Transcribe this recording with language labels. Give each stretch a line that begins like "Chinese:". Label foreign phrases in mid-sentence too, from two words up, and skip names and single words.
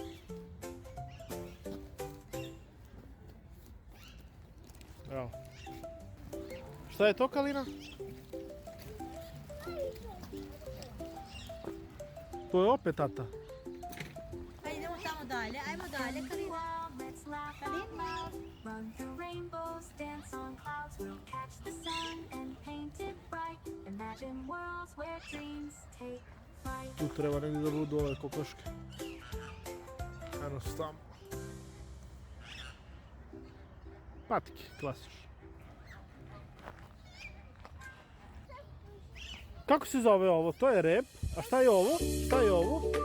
Serbian: Evo. Šta je to, Kalina? To je opet tata. Ajde, idemo tamo dalje. Ajmo dalje, Kalina. Kalina.
English: Run through rainbows, dance on clouds, we'll catch the sun and paint it bright. Imagine worlds where dreams take flight.
Serbian: Tu treba negdje da budu ove kokoške. Eno su tamo. Patike, klasiš. Kako se zove ovo? To je rep. A šta je ovo? Šta je ovo?